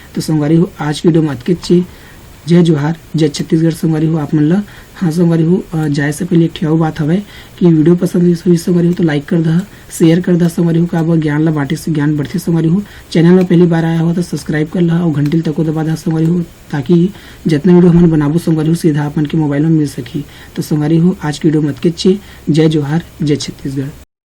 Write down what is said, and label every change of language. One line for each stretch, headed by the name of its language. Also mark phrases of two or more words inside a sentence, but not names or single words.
Chhattisgarhi: तो संगवारी हो आज की वीडियो में अतके जय जोहार जय छत्तीसगढ़ संगवारी हो आप मतलब हाँ संगवारी हो जाए से पहले एक ठेव बात हवे कि वीडियो पसंद हुई संगवारी हो तो लाइक कर दह शेयर कर दह संगवारी हो का ज्ञान ला बांटे से ज्ञान बढ़ते संगवारी हो। चैनल में पहली बार आया हो तो सब्सक्राइब कर ला और घंटी तक को दबा दह संगवारी हो ताकि जितना वीडियो हमने बनाबो संगवारी हो सीधा अपन के मोबाइल में मिल सकी। तो संगवारी हो आज की वीडियो में अतके जय जोहार जय छत्तीसगढ़।